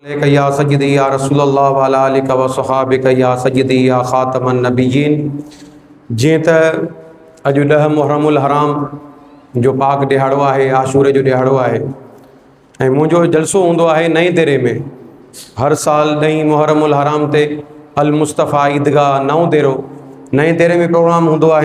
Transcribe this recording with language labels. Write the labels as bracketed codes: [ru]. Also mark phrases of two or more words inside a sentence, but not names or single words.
[ar] يا سيدي يا رسول الله وعلى آلك وصحبك يا سيدي يا خاتم النبيين. [sd] जीअं त अॼु 10 मुहर्रमुल हराम जो पाक ॾिहाड़ो आहे, आशूरे जो ॾिहाड़ो आहे ऐं मुंहिंजो जलसो हूंदो आहे नईं देरे में। हर साल 9 मुहर्रमुल हराम ते अल मुस्तफ़ा ईदगाह नओं देरो नईं देरे में प्रोग्राम हूंदो आहे।